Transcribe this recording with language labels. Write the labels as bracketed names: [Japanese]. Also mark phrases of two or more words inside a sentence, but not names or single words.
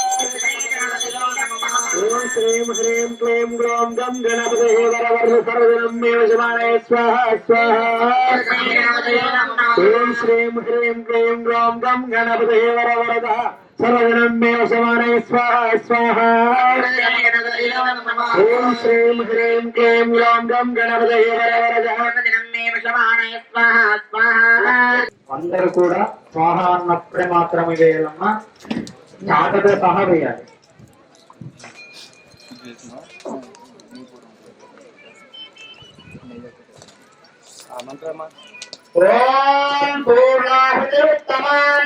[Sanskrit] ओम श्रीं ह्रीं क्लीं ग्लौं गं गणपतये वरवरद सर्वजनं मे वशमानाय स्वाहा स्वाहा ओम श्रीं ह्रीं क्लीं ग्लौं गं गणपतये वरवरद सर्वजनं मे वशमानय स्वाहा स्वाहा ओम श्रीं ह्रीं क्लीं ग्लौं गं गणपतये वरवरदः [Telugu] అందరూ కూడా స్వాహ అన్నప్పుడే మాత్రమే వేయాలమ్మా, జాగ్రత్త సహా వేయాలి. [Sanskrit] ఓం పూర్ణాహుతి ఉత్తమాన్